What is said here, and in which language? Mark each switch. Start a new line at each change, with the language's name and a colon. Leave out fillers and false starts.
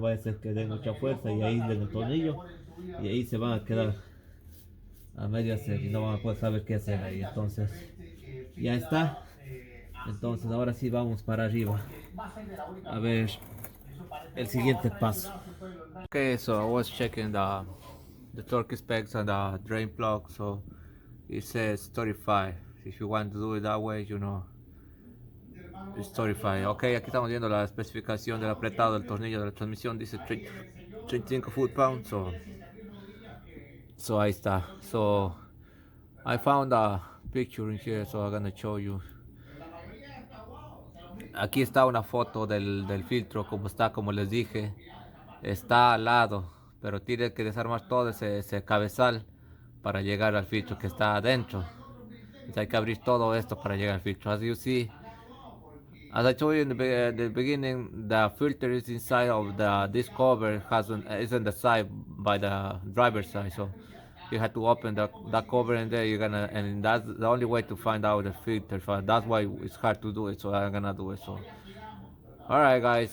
Spanish: Va a ser que den mucha fuerza y ahí den el tornillo y ahí se van a quedar a medio hacer y no van a poder saber qué hacer ahí. Entonces ya está. Entonces ahora sí vamos para arriba a ver el siguiente paso.
English: Okay, so I was checking the torque specs and the drain plug. So it says 35. If you want to do it that way, it's 35.
Spanish: Ok, aquí estamos viendo la especificación del apretado del tornillo de la transmisión. Dice 35 foot-pounds. So ahí está.
English: So I found a picture in here, so I'm gonna show you.
Spanish: Aquí está una foto del filtro, como está, como les dije. Está al lado, pero tiene que desarmar todo ese cabezal para llegar al filtro que está adentro. Entonces hay que abrir todo esto para llegar al filtro.
English: As you see, as I told you in the beginning, the filter is inside of this cover, is on the side by the driver's side. So you have to open that cover, and there and that's the only way to find out the filter. So that's why it's hard to do it. So I'm gonna do it. So, all right, guys.